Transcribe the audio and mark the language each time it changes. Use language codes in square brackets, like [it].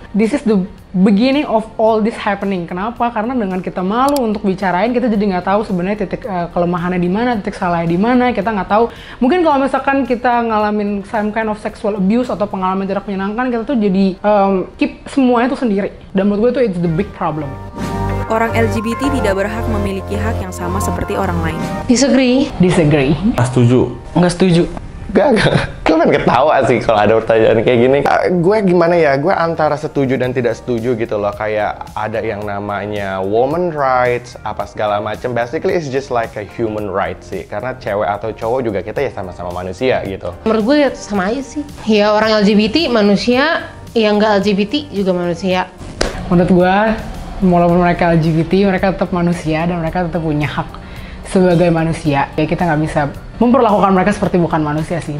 [en] This is the beginning of all this happening. [id] Kenapa? Karena dengan kita malu untuk bicarain, kita jadi nggak tahu sebenarnya titik kelemahannya di mana, titik salahnya di mana. Kita nggak tahu. Mungkin kalau misalkan kita ngalamin [en] some kind of sexual abuse [id] atau pengalaman tidak menyenangkan, kita tuh jadi keep semuanya tuh sendiri. Dan menurut gue itu [en] it's the big problem. [id] Orang LGBT tidak berhak memiliki hak yang sama seperti orang lain. [en] Disagree. Disagree. [id] Setuju. Nggak setuju. Gak. Gue kan ketawa sih kalau ada pertanyaan kayak gini. Gue gimana ya, gue antara setuju dan tidak setuju gitu loh. Kayak ada yang namanya woman rights, apa segala macam. [en] Basically it's just like a human rights sih. [id] Karena cewek atau cowok juga kita ya sama-sama manusia gitu. Menurut gue ya sama aja sih. Ya orang LGBT manusia, yang nggak LGBT juga manusia. Menurut gue, walaupun mereka LGBT, mereka tetap manusia dan mereka tetap punya hak sebagai manusia. Ya kita nggak bisa memperlakukan mereka seperti bukan manusia sih.